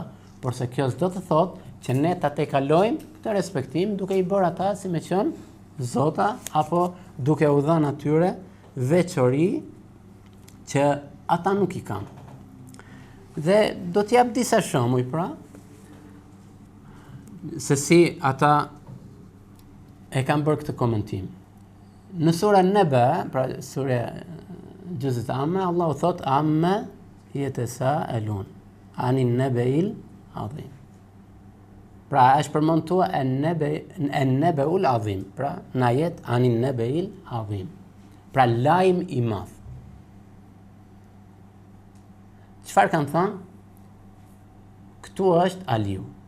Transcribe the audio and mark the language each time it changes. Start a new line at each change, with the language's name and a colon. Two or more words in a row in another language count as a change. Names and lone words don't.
Albanian: Por se kjo s'do të thotë që ne ta tejkalojmë këtë respektim duke i bërë ata si me qenë zota apo duke u dhënë atyre veçori që ata nuk i kanë. Dhe do t'jap disa shembuj, pra, se si ata e kanë bërë këtë komentim. Në sura Naba, pra sura Juz'ut Amma, Allahu thot
Arabic: عمّ يتساءلون عن النبإ العظيم.
Albanian: Pra është përmenduar
Arabic: النبأ العظيم,
Albanian: pra në ajet
Arabic: عن النبإ العظيم.
Albanian: Pra lajm i madh. Çfarë kanë thënë? Këtu është Aliu.